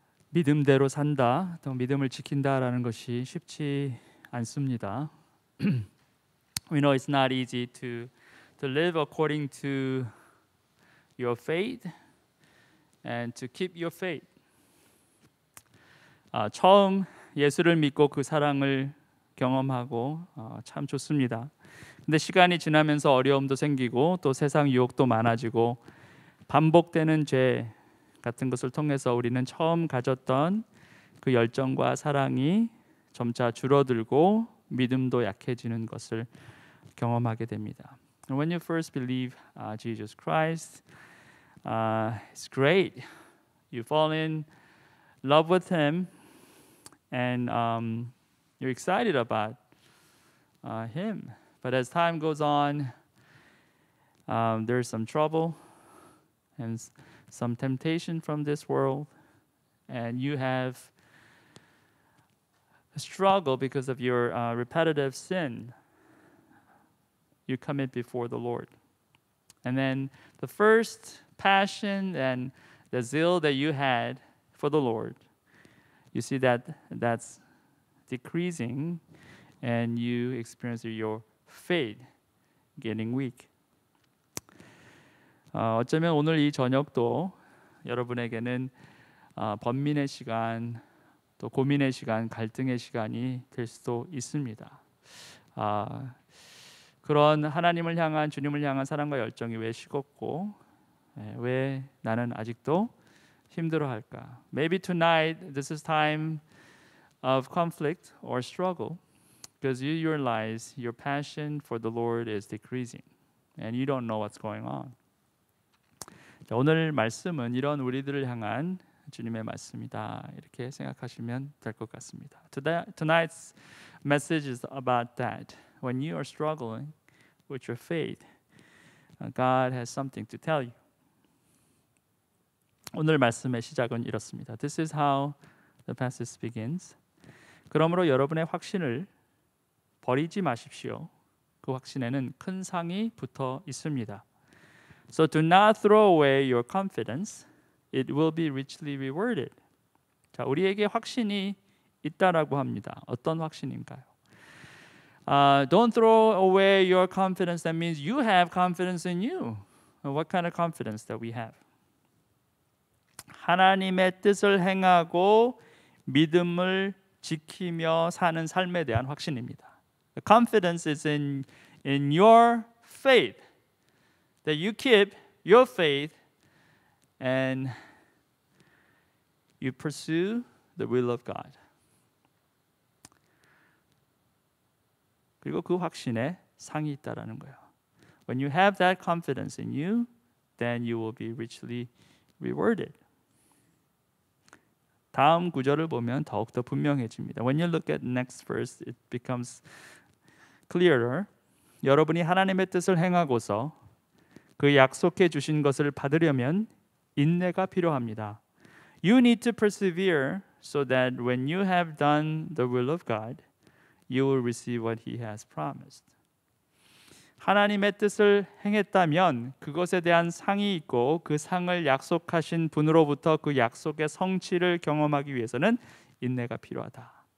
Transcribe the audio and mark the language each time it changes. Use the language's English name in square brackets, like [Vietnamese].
[Korean] 믿음대로 산다, 또 믿음을 지킨다라는 것이 쉽지 않습니다. [English] We know it's not easy to live according to your faith and to keep your faith. [Korean] 처음 예수를 믿고 그 사랑을 경험하고 참 좋습니다. 근데 시간이 지나면서 어려움도 생기고 또 세상 유혹도 많아지고 반복되는 죄 같은 것을 통해서 우리는 처음 가졌던 그 열정과 사랑이 점차 줄어들고 믿음도 약해지는 것을 경험하게 됩니다. [English] When you first believe Jesus Christ, it's great. You fall in love with Him, and you're excited about Him. But as time goes on, there's some trouble and some temptation from this world, and you have a struggle because of your repetitive sin you commit before the Lord. And then the first passion and the zeal that you had for the Lord, you see that that's decreasing, and you experience your faith getting weak. [Korean] 어쩌면 오늘 이 저녁도 여러분에게는 번민의 시간, 또 고민의 시간, 갈등의 시간이 될 수도 있습니다. 그런 하나님을 향한, 주님을 향한 사랑과 열정이 왜 식었고 왜 나는 아직도 힘들어할까? [English] Maybe tonight this is time of conflict or struggle because you realize your passion for the Lord is decreasing and you don't know what's going on. [Korean] 자, 오늘 말씀은 이런 우리들을 향한 주님의 말씀이다, 이렇게 생각하시면 될 것 같습니다. [English] Tonight's message is about that. When you are struggling with your faith, God has something to tell you. [Korean] 오늘 말씀의 시작은 이렇습니다. [English] This is how the passage begins. [Korean] 그러므로 여러분의 확신을 버리지 마십시오. 그 확신에는 큰 상이 붙어 있습니다. [English] So do not throw away your confidence. It will be richly rewarded. [Korean] 자, 우리에게 확신이 있다라고 합니다. 어떤 확신인가요? [English] Don't throw away your confidence. That means you have confidence in you. What kind of confidence that we have? [Korean] 하나님의 뜻을 행하고 믿음을 지키며 사는 삶에 대한 확신입니다. [English] The confidence is in your faith. That you keep your faith and you pursue the will of God. [Korean] 그리고 그 확신에 상이 있다라는 거예요. [English] When you have that confidence in you, then you will be richly rewarded. [Korean] 다음 구절을 보면 더욱더 분명해집니다. [English] When you look at the next verse, it becomes clearer. [Korean] 여러분이 하나님의 뜻을 행하고서 그 약속해 주신 것을 받으려면 인내가 필요합니다. [English] You need to persevere so that when you have done the will of God, you will receive what He has promised. [Korean] 하나님의 뜻을 행했다면 그것에 대한 상이 있고 그 상을 약속하신 분으로부터 그 약속의 성취를 경험하기 위해서는 인내가 필요하다.